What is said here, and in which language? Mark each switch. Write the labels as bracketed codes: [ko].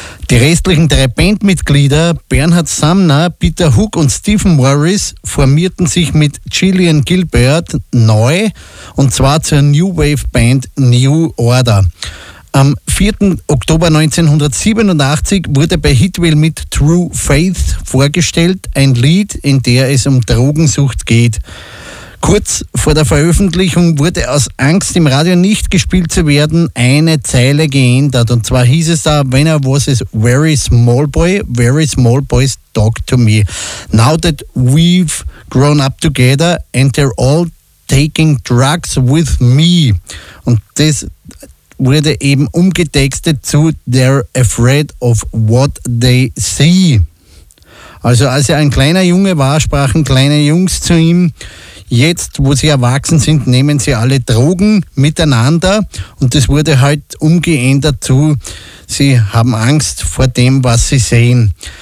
[de] Die restlichen drei Bandmitglieder, Bernhard Sumner, Peter Hook und Stephen Morris, formierten sich mit Gillian Gilbert neu, und zwar zur New Wave Band New Order. Am 4. Oktober 1987 wurde bei Hitwell mit True Faith vorgestellt, ein Lied, in dem es um Drogensucht geht. Kurz vor der Veröffentlichung wurde aus Angst, im Radio nicht gespielt zu werden, eine Zeile geändert. Und zwar hieß es da, [en] when I was a very small boys talk to me. Now that we've grown up together and they're all taking drugs with me. [de] Und das wurde eben umgetextet zu [en] They're afraid of what they see. [de] Also als er ein kleiner Junge war, sprachen kleine Jungs zu ihm, jetzt, wo sie erwachsen sind, nehmen sie alle Drogen miteinander, und das wurde halt umgeändert zu, sie haben Angst vor dem, was sie sehen.